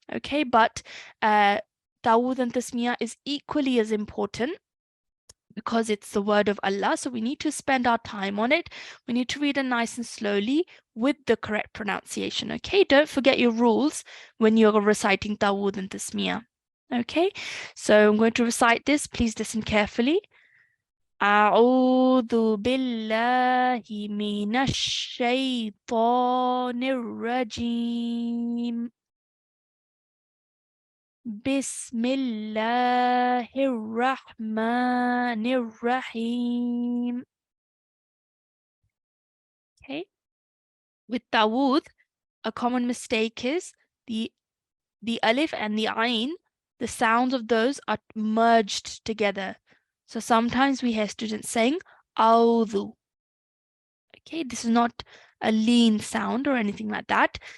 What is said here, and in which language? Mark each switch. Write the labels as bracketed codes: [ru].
[en] Okay, but Dawood and Tasmiyah is equally as important because it's the word of Allah. So we need to spend our time on it. We need to read it nice and slowly with the correct pronunciation. Okay, don't forget your rules when you're reciting Dawood and Tasmiyah. Okay, so I'm going to recite this. Please listen carefully. [ar] أعوذ بالله من الشيطان الرجيم بسم الله الرحمن الرحيم. [en] Okay. With Dawood, a common mistake is the alif and the ayn, the sounds of those are merged together. So sometimes we hear students saying Audhu. Okay, this is not a lean sound or anything like that.